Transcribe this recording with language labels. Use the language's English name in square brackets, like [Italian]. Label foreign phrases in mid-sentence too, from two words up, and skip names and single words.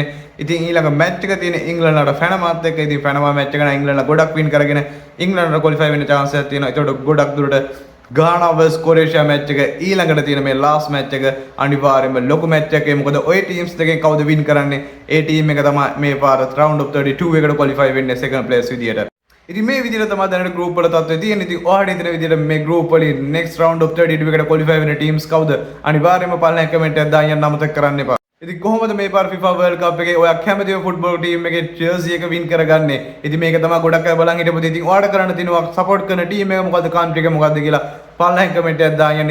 [Sinhala] ඉතින් ඊළඟ match එක තියෙන England වල ෆැනමාත් එක්ක. ඉතින් ෆැනමා match එක නම් England ගොඩක් win කරගෙන England වල qualify වෙන්න chance එකක් තියෙනවා. ඒකට ගොඩක් දුරට Ghana vs කොරේෂියා match එක ඊළඟට තියෙන මේ [English] last match [Sinhala] එක අනිවාර්යයෙන්ම ලොකු match එකක්. මොකද ওই teams දෙකෙන් කවුද win කරන්නේ? ඒ team එක තමයි මේ පාර [English] round of 32 [Sinhala] එකට qualify වෙන්නේ [English] second place [Sinhala] විදියට. ඉතින් මේ විදිහට තමයි දැනට group වල තත්ත්වය තියෙන්නේ. ඉතින් ඔයාලට හිතන විදිහට මේ group වලින් [English] next round of 32 [Sinhala] එකට qualify වෙන teams කවුද? අනිවාර්යයෙන්ම පළවෙනි comment එකක් දාන්න යන්න අමතක කරන්න එපා. ඉතින් කොහොමද මේ පාර FIFA World Cup එකේ ඔයා කැමතිම [English] football team [Sinhala] එකේ ජර්සි එක වින් කරගන්නේ? ඉතින් මේක තමයි ගොඩක් අය බලන් හිටපොත්. ඉතින් ඔයාලට කරන්න තියෙනවා සපෝට් කරන ටීම් එක මොකද්ද, කන්ට්‍රි එක මොකද්ද කියලා පළවෙනි කමෙන්ට් එකක් දාන්න.